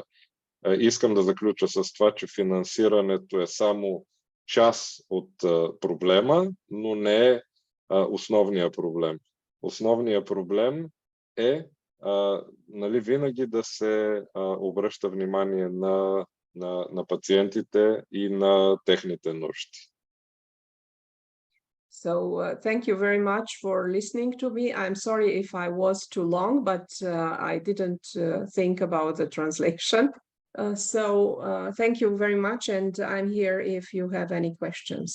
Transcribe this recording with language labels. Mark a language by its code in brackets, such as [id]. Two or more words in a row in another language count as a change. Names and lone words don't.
[bg] Искам да заключа с това, че финансирането е само част от проблема, но не е основния проблем. Основният проблем е, нали, винаги да се обръща внимание на пациентите и на техните нужди. [en] So thank you very much for listening to me. I'm sorry if I was too long, but I didn't think about the translation. Thank you very much, and I'm here if you have any questions.